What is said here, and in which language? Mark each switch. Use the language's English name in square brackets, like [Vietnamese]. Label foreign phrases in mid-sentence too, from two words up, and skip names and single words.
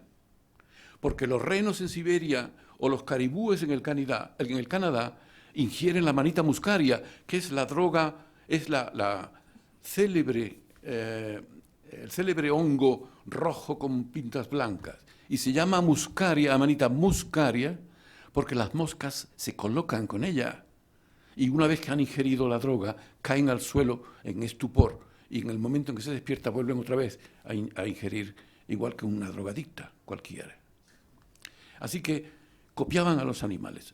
[Spanish] Porque los renos en Siberia o los caribúes en el Canadá ingieren la manita muscaria, que es la droga, es el célebre hongo rojo con pintas blancas. Y se llama muscaria, amanita muscaria, porque las moscas se colocan con ella. Y una vez que han ingerido la droga, caen al suelo en estupor. Y en el momento en que se despierta, vuelven otra vez a ingerir, igual que una drogadicta cualquiera. Así que copiaban a los animales.